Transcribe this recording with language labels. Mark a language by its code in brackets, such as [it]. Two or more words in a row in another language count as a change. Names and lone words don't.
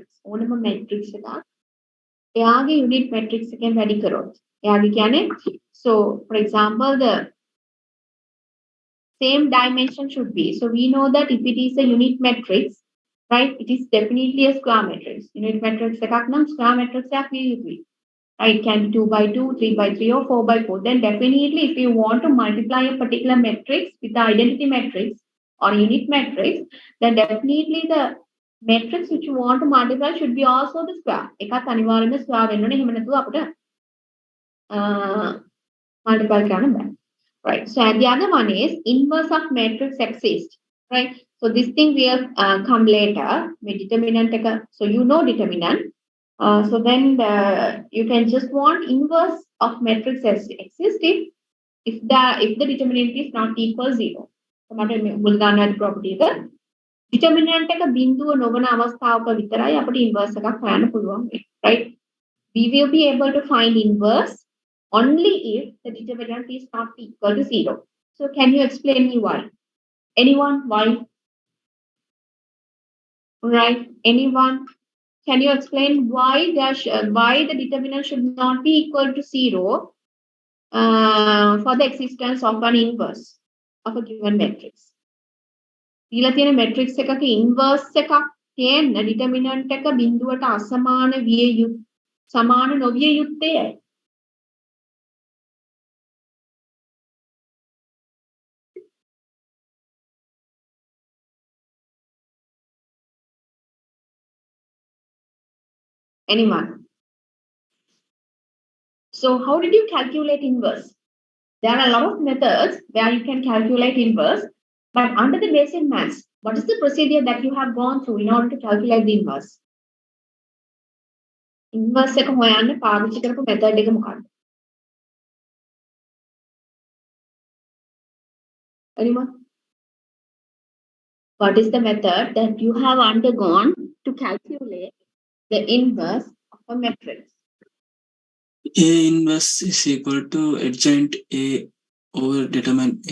[si] ඕනම matrix එකක් එයාගේ [en] unit matrix [si] එකෙන් වැඩි කරොත් එයාගේ කියන්නේ, [en] so for example the same dimension should be, so we know that if it is a unit matrix, right, it is definitely a square matrix. Unit matrix [si] එකක් නම් [en] square matrix [si] එකක් විය යුතුයි. [en] Right, can be 2 by 2, 3 by 3, or 4 by 4. Then definitely, if you want to multiply a particular matrix with the identity matrix or unit matrix, then definitely the matrix which you want to multiply should be also the square. [si] එකත් අනිවාර්යයෙන්ම square වෙන්න ඕනේ. එහෙම නැතුව අපිට multiply කරන්න බෑ. [en] Right. So and the other one is inverse of matrix exists. Right. So this thing will come later. With determinant. So you know determinant. So then you can just want inverse of matrix exist if the determinant is not equal 0. [si] So මට මුල් ගන්න property එක determinant එක බිඳුව නොවන අවස්ථාවක විතරයි අපිට inverse එකක් හොයන්න පුළුවන්. [en] Right? We will be able to find inverse only if the determinant is not equal to 0. So can you explain me why? Anyone? Why? Right? Anyone? Can you explain why the determinant should not be equal to 0 for the existence of an inverse of a given matrix? [si] දීලා තියෙන matrix එකක inverse එකක් තියෙන determinant එක බිඳුවට අසමාන සමාන නොවිය යුත්තේ. [en] Anyone? So how did you calculate inverse? There are a lot of methods where you can calculate inverse, but under the basic maths, what is the procedure that you have gone through in order to calculate the inverse? [si] Inverse එක හොයන්න පාවිච්චි කරපු method එක මොකක්ද? [en] Anyone? What is the method that you have undergone to calculate the inverse of a matrix? A inverse is equal to adjoint A over determinant A.